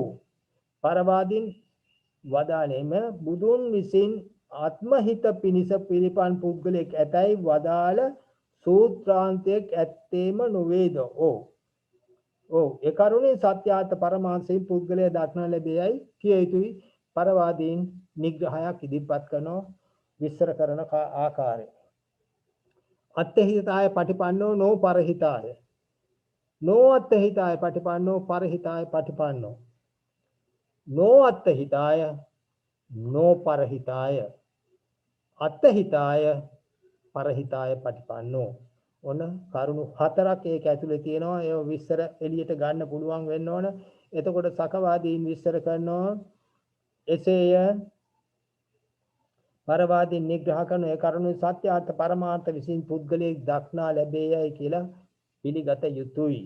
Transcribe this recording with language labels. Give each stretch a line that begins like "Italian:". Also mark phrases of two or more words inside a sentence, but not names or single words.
Sinhala: පරවාදීන් වදාළේම බුදුන් විසින් ආත්මහිත පිනිස පිළිපන් පුද්ගලෙක් ඇතයි වදාළ සූත්‍රාන්තයක් ඇත්තේම නොවේද? ඔව් ඒ කරුණේ සත්‍යාර්ථ පරමාංශයෙන් පුද්ගලයා දක්නා ලැබෙයි කිය යුතුයි. පරවාදීන් නිග්‍රහයක් ඉදිරිපත් කරනවා විස්තර කරන ආකාරය.
Pali: අත්ථහිතාය පටිපන්නෝ නෝ පරහිතාය. නෝ අත්ථහිතාය පටිපන්නෝ පරහිතාය පටිපන්නෝ. නෝ අත්ථහිතාය නෝ පරහිතාය. අත්ථහිතාය පරහිතාය පටිපන්නෝ.
Sinhala: ඔන්න කරුණු හතරක් ඒක ඇතුලේ තියෙනවා. ඒ විස්තර එළියට ගන්න පුළුවන් වෙන්න ඕන. එතකොට සකවාදීන් විස්තර කරනවා එසේය පරවාදීන් නිග්‍රහ කරන ඒ කරුණු සත්‍යාර්ථ පරමාර්ථ විසින් පුද්ගලයෙක් දක්නා ලැබේයයි කියලා පිළිගත යුතුයි.